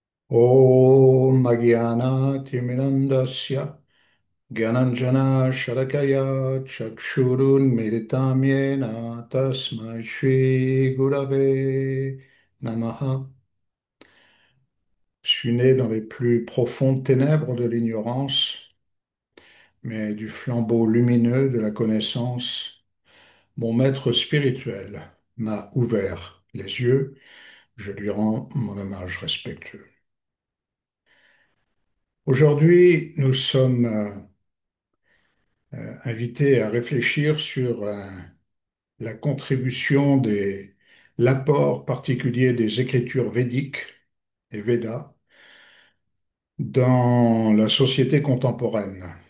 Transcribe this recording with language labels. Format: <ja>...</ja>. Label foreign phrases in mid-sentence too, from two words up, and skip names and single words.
<sa>ॐ अज्ञान तिमिरान्धस्य ज्ञानाञ्जन शलाकया चक्षुर् उन्मीलितं येन तस्मै श्री गुरवे नमः.</sa> <fr>Je suis né dans les plus profondes ténèbres de l'ignorance, mais du flambeau lumineux de la connaissance, mon maître spirituel m'a ouvert les yeux. Je lui rends mon hommage respectueux. Aujourd'hui, nous sommes invités à réfléchir sur la contribution l'apport particulier des écritures védiques et Védas dans la société contemporaine.</fr>